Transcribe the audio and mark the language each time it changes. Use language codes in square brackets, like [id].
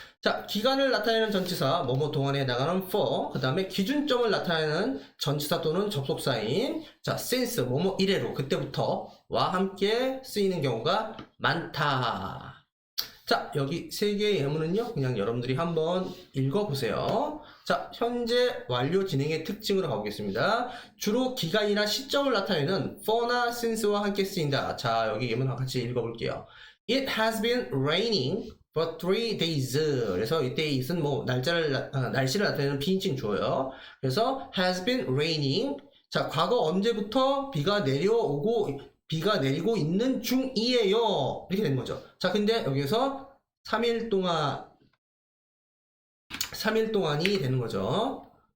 [ko] 자, 기간을 나타내는 전치사 뭐뭐 동안에 해당하는 for, 그 다음에 기준점을 나타내는 전치사 또는 접속사인 자 since 뭐뭐 이래로 그때부터와 함께 쓰이는 경우가 많다. 자, 여기 세 개의 예문은요 그냥 여러분들이 한번 읽어보세요. 자, 현재 완료 진행의 특징으로 가보겠습니다. 주로 기간이나 시점을 나타내는 for나 since와 함께 쓰인다. 자, 여기 예문 같이 읽어볼게요. [en] It has been raining for 3 days. [ko] 그래서 이 days는 뭐 날씨를 나타내는 비인칭 주어요. [en] 그래서 has been raining. [ko] 자, 과거 언제부터 비가 내리고 있는 중이에요. 이렇게 되는 거죠. 자, 근데 여기서 3일 동안이 되는 거죠.